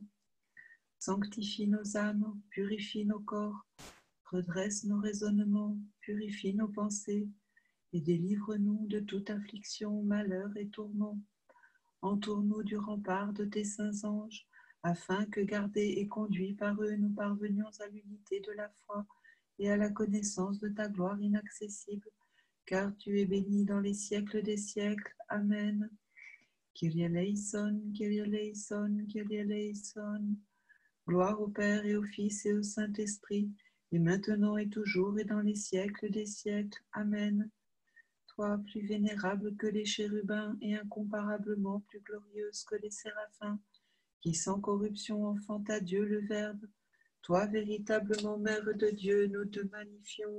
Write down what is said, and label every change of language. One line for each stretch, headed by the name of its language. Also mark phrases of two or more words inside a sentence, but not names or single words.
French: Sanctifie nos âmes, purifie nos corps, redresse nos raisonnements, purifie nos pensées et délivre-nous de toute affliction, malheur et tourment. Entoure-nous du rempart de tes saints anges, afin que, gardés et conduits par eux, nous parvenions à l'unité de la foi et à la connaissance de ta gloire inaccessible, car tu es béni dans les siècles des siècles. Amen.
Greek: Kyrie eleison, Kyrie eleison, Kyrie eleison.
French: Gloire au Père et au Fils et au Saint-Esprit, et maintenant et toujours et dans les siècles des siècles. Amen. Toi, plus vénérable que les chérubins et incomparablement plus glorieuse que les séraphins, qui sans corruption enfante à Dieu le Verbe, toi, véritablement Mère de Dieu, nous te magnifions.